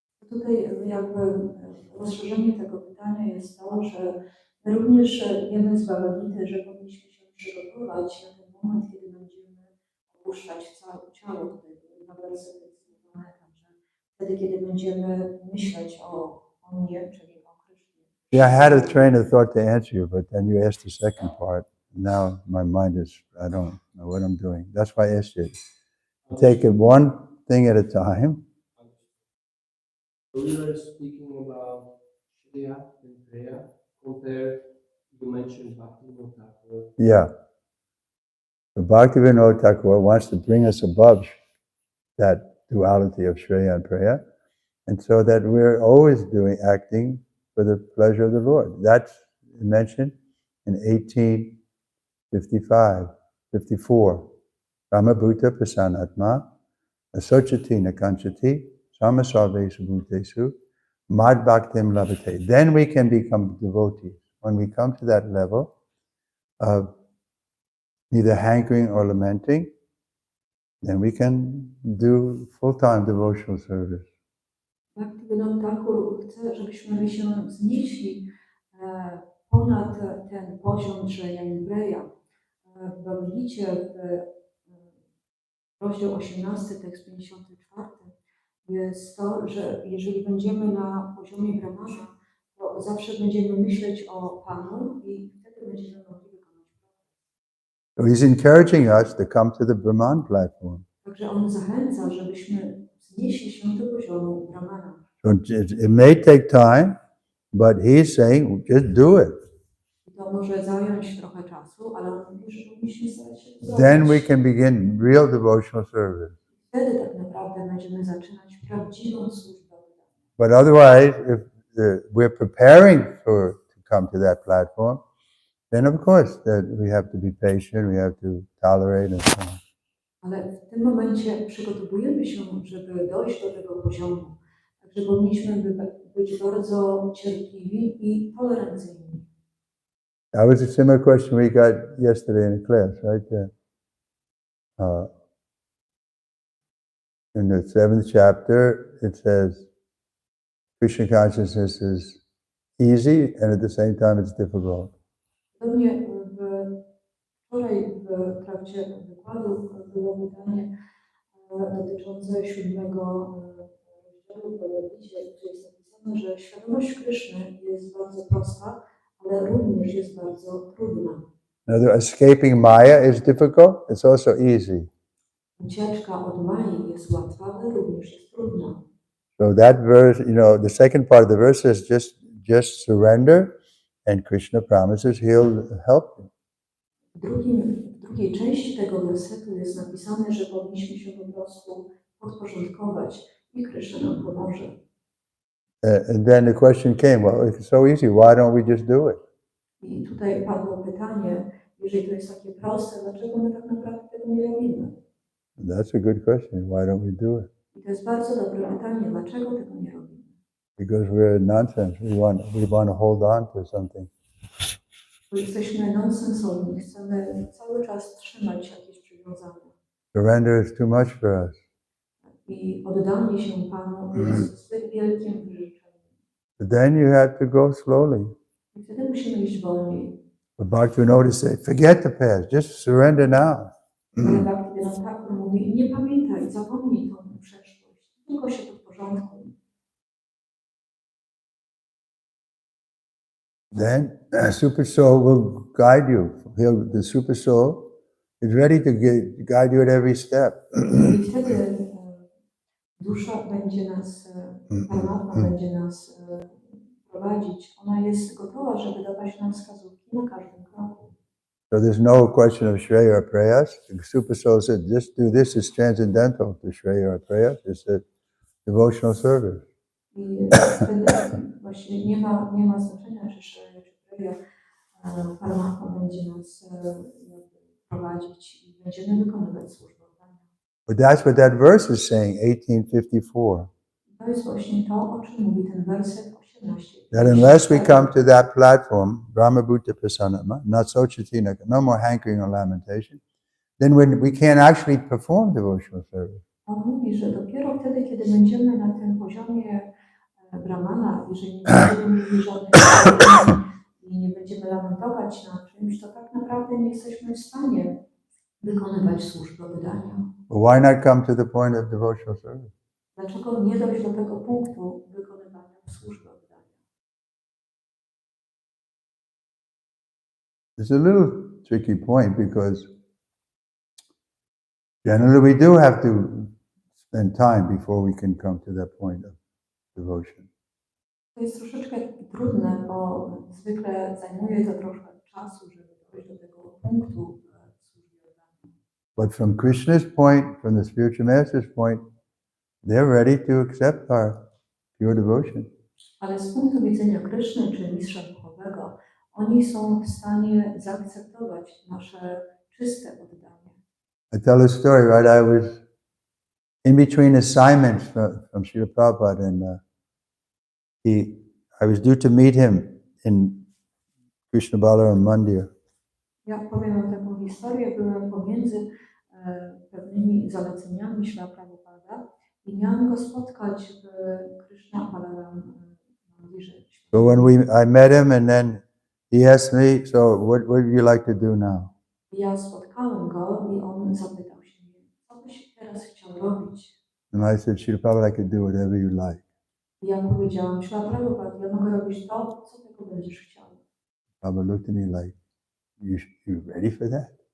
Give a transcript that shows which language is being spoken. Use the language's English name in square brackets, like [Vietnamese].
[Polish] Tutaj jakby rozszerzenie tego pytania jest to, że my również wiemy z Bhagavad Gity, że powinniśmy się przygotować na ten moment, kiedy będziemy opuszczać całe ciało. Tutaj dwa wersety cytowane, także wtedy, kiedy będziemy myśleć o mnie, czyli o Krysznie. [English] Yeah, I had a train of thought to answer you, but then you asked the second part. Now my mind is, I don't know what I'm doing. That's why I asked you. Take it one thing at a time. We were speaking about Shriya and Preya compared, you mentioned Bhaktivinoda Thakur. Yeah. So Bhaktivinoda Thakur wants to bring us above that duality of Shreya and Preya, and so that we're always acting for the pleasure of the Lord. That's mentioned in 54. [Sanskrit] Ramabhuta Prasanatma, Asochati Nakanchati, Samasarvesu Bhutesu, Mad Bhaktim Labhate. [English] Then we can become devotees. When we come to that level of neither hankering or lamenting, then we can do full-time devotional service. [Polish] Bhaktivinoda Thakur chce, żebyśmy się wznieśli ponad ten poziom Shreya i Preya. W Bhagavad Gicie w rozdział 18, tekst 54 jest to, że jeżeli będziemy na poziomie Brahmana, to zawsze będziemy myśleć o Panu i wtedy będziemy mogli wykonać pracę. [English] So he's encouraging us to come to the Brahman platform. [Polish] Także on zachęca, żebyśmy wznieśli się do poziomu Brahmana. [English] So it may take time, but he's saying, just do it. [Polish] To może zająć trochę czasu, ale on mówi, że powinniśmy starać się to [English] Then we [Polish] zrobić. [English] can begin real devotional service. [Polish] Wtedy tak naprawdę będziemy zaczynać prawdziwą służbę. [English] But otherwise, if we're preparing to come to that platform, then of course that we have to be patient, we have to tolerate and so on. [Polish] Ale w tym momencie przygotowujemy się, żeby dojść do tego poziomu. Także powinniśmy być bardzo cierpliwi i tolerancyjni. [English] That was a similar question we got yesterday in the class, right there. In the 7th chapter, it says, Krishna consciousness is easy and at the same time it's difficult. [Polish] Podobnie wczoraj w trakcie wykładu było pytanie dotyczące 7 rozdziału Bhagavad Gita, gdzie jest napisane, że świadomość Kryszny jest bardzo prosta, ale również jest bardzo trudna. [English] Now, escaping Maya is difficult, it's also easy. [Polish] Ucieczka od Mai jest łatwa, ale również jest trudna. [English] So that verse, the second part of the verse is just surrender and Krishna promises he'll help you. [Polish] W drugiej części tego wersetu jest napisane, że powinniśmy się po prostu podporządkować i Kryszna nam pomoże. [English] And then the question came, well, if it's so easy, why don't we just do it? [Polish] I tutaj padło pytanie, jeżeli to jest takie proste, dlaczego my tak naprawdę tego nie robimy? [English] That's a good question. Why don't we do it? [Polish] I to jest bardzo dobre pytanie, dlaczego tego nie robimy? [English] because we're nonsense. We want to hold on to something. [Polish] Bo jesteśmy nonsensowni, chcemy cały czas trzymać jakieś przywiązania. [English] Surrender is too much for us. [Polish] I oddanie się Panu jest zbyt wielkim wyrzeczeniem. [English] But then you have to go slowly. [Polish] I wtedy musimy iść wolniej. [English] But Bhaktivinoda said, forget the past, just surrender now. [Polish] Ale Bhaktivinoda mówi, nie pamiętaj, zapomnij tą przeszłość, tylko się to w porządku. [English] Then Super Soul will guide you. The Super Soul is ready to guide you at every step. [Polish] I wtedy dusza będzie nas, Paramatma będzie nas prowadzić. Ona jest gotowa, żeby dawać nam wskazówki na każdym kroku. [English] So there's no question of Shreya or Prayas. The Super Soul said, just do this is transcendental to Shreya or Prayas. It's a devotional service. [Polish] I wtedy właśnie nie ma znaczenia, czy Shreya, czy Preya. Paramatma będzie nas prowadzić i będziemy wykonywać służbę. [English] But that's what that verse is saying, 1854. [Polish] To jest właśnie to, o czym mówi ten werset 18. [English] That unless we come to that platform, [Sanskrit] Brahmabhuta Prasanama, not Sochatina, [English] no more hankering or lamentation, then we can't actually perform devotional service. [Polish] On mówi, że dopiero wtedy, kiedy będziemy na tym poziomie Brahmana, jeżeli nie będziemy mieli żadnych problemów i nie będziemy lamentować nad czymś, to tak naprawdę nie jesteśmy w stanie wykonywać służby oddania. [English] But why not come to the point of devotional service? [Polish] Dlaczego nie dojść do tego punktu wykonywania służby oddania? [English] It's a little tricky point because generally we do have to spend time before we can come to that point of devotion. [Polish] To jest troszeczkę trudne, bo zwykle zajmuje to troszkę czasu, żeby dojść do tego punktu służby oddania. [English] But from Krishna's point, from the spiritual master's point, they're ready to accept our pure devotion. [Polish] Ale z punktu widzenia Kryszny czy mistrza duchowego, oni są w stanie zaakceptować nasze czyste oddanie. [English] I tell a story, right? I was in between assignments from Srila Prabhupada, and I was due to meet him in Krishna Balaram Mandir. [Polish] Ja powiem wam taką historię, byłem pomiędzy pewnymi zaleceniami Śrila Prabhupada i miałam go spotkać w Krishna Balaram Mandirze. [English] So I met him, and then he asked me, so what would you like to do now? [Polish] Ja spotkałem go i on zapytał się mnie, co byś teraz chciał robić? [English] And I said, Srila Prabhupada, I could do whatever you like. [Polish] I ja powiedziałam, Śrila Prabhupada, ja mogę robić to, co tylko będziesz chciał. [English] Prabhupada looked at me like, you ready for that?